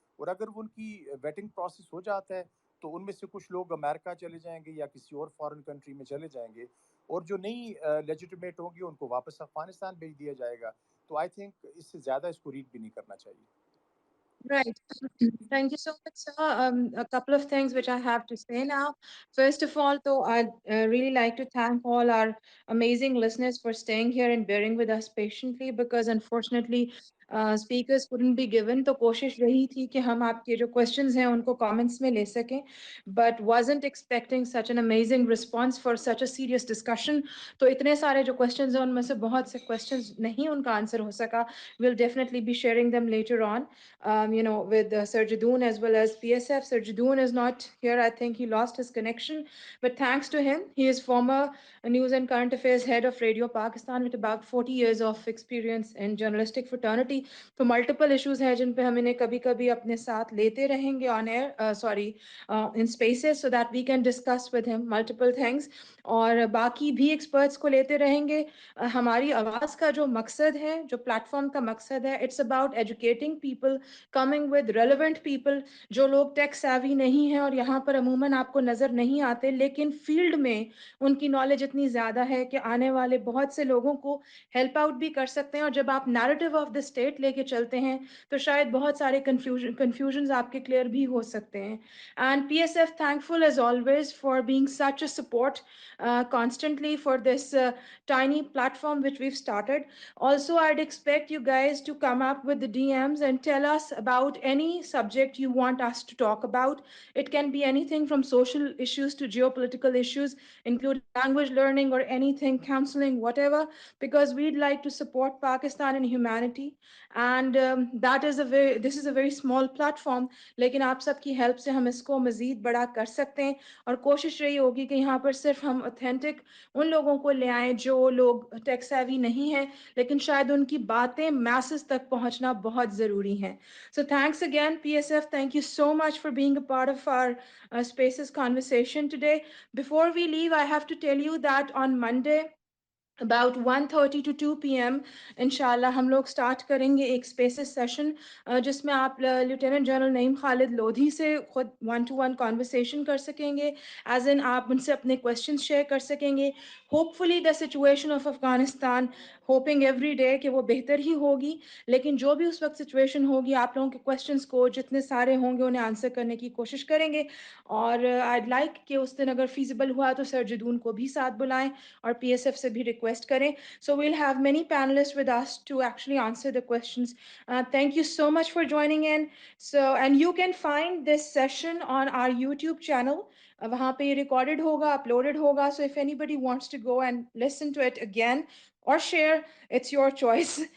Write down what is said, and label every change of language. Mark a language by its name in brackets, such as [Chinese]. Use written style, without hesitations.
[Urdu] اور اگر وہ ان کی ویٹنگ پروسیس ہو جاتا ہے تو ان میں سے کچھ لوگ امریکہ چلے جائیں گے یا کسی اور فارن کنٹری میں چلے جائیں گے، اور جو نہیں لیجیٹمیٹ ہوں گی ان کو واپس افغانستان بھیج دیا جائے گا. تو [English] I think [Urdu] اس سے زیادہ اس کو ریڈ بھی نہیں کرنا چاہیے. [English] Right. Thank you so much, sir. A couple of things which I have to say now. First of all, though, I'd really like to thank all our amazing listeners for staying here and bearing with us patiently, because unfortunately, speakers couldn't be given. [Urdu] تو کوشش رہی تھی کہ ہم آپ کے جو questions ہیں ان کو comments میں لے سکیں, [English] but wasn't expecting such an amazing response for such a serious discussion. [Urdu] تو اتنے سارے جو questions ہیں ان میں سے بہت سے questions نہیں ان کا answer ہو سکا. [English] We'll definitely be sharing them later on. With Sir Jadoon as well as PSF. Sir Jadoon is not here. I think he lost his connection. But thanks to him, he is former News and Current Affairs head of Radio Pakistan with about 40 years of experience in journalistic fraternity. [Urdu] تو multiple issues ہیں جن پہ ہم انہیں کبھی کبھی اپنے ساتھ لیتے رہیں گے [English] on air, in spaces, so that we can discuss with him multiple things. [Urdu] اور باقی بھی ایکسپرٹس کو لیتے رہیں گے. ہماری آواز کا جو مقصد ہے, جو پلیٹ فارم کا مقصد ہے, [English] it's about educating people, coming with relevant people, [Urdu] جو لوگ ٹیک سیوی نہیں ہیں اور یہاں پر عموماً آپ کو نظر نہیں آتے, لیکن فیلڈ میں ان کی نالج اتنی زیادہ ہے کہ آنے والے بہت سے لوگوں کو ہیلپ آؤٹ بھی کر سکتے ہیں. اور جب آپ [English] narrative of the state [Urdu] لے کے چلتے ہیں تو شاید بہت سارے کنفیوژنز آپ کے کلیئر بھی ہو سکتے ہیں. [English] And P S F thankful as always for being such a support constantly for this tiny platform which we've started. Also, I'd expect you guys to come up with the DMs and tell us about any subject you want us to talk about. It can be anything from social issues to geopolitical issues, including language learning or anything, counseling, whatever, because we'd like to support Pakistan and humanity. And this is a very small platform, [Urdu] لیکن آپ سب کی help سے ہم اس کو مزید بڑا کر سکتے ہیں. اور کوشش رہی ہوگی کہ یہاں پر صرف ہم اوتھینٹک ان لوگوں کو لے آئیں جو لوگ ٹیک سیوی نہیں ہیں, لیکن شاید ان کی باتیں میسز تک پہنچنا بہت ضروری ہیں. [English] So thanks again, PSF. Thank you so much for being a part of our Spaces conversation today. Before we leave, I have to tell you that on Monday, about 1:30 to 2 p.m. [Urdu] انشاءاللہ ہم لوگ start کریں گے ایک spaces session جس میں آپ lieutenant general نعیم خالد لودھی سے خود 1-to-1 کانورسیشن کر سکیں گے, ایز ان آپ ان سے اپنے کویشچنس شیئر کر سکیں گے. [English] hopefully the situation of Afghanistan, hoping every day [Urdu] کہ وہ بہتر ہی ہوگی, لیکن جو بھی اس وقت سچویشن ہوگی آپ لوگوں کے کویشچنس کو جتنے سارے ہوں گے انہیں آنسر کرنے کی کوشش کریں گے. اور [English] I'd like [Urdu] کہ اس دن اگر فیزیبل ہوا تو سر جدون کو بھی ساتھ بلائیں اور پی ایس ایف سے بھی ریکویسٹ کریں. [English] So we'll have many panelists with us to actually answer the questions. Thank you so much for joining in. And you can find this session on our YouTube channel. [Urdu] وہاں پہ یہ recorded ہوگا, uploaded ہوگا. [English] So if anybody wants to go and listen to it again or share, it's your choice.